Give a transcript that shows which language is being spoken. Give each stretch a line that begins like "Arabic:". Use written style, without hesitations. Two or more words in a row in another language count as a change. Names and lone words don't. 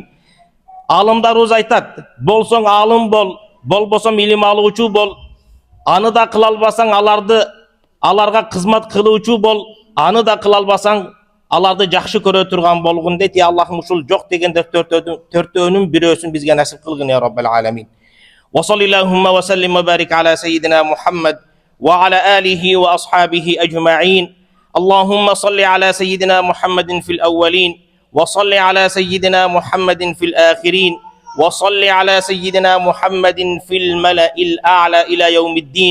Kyrgyz: Алымдарыбыз айтат, болсоң алым бол, болбосоң илим алуучу бол, аны да кыла албасаң аларга кызмат кылуучу бол, аны да кыла албасаң аларды жакшы көрө турган болгун дейт. Ya Allah'ım ушул жок дегенде төртөөнүн бирөөсүн бизге насип кылгын
Arabic: يا رب العالمين. وصلى الله وسلم وبارك على سيدنا محمد وعلى آله وأصحابه أجمعين. اللهم صل على سيدنا محمد في الأولين وصل على سيدنا محمد في الآخرين وصل على سيدنا محمد في الملأ الأعلى إلى يوم الدين.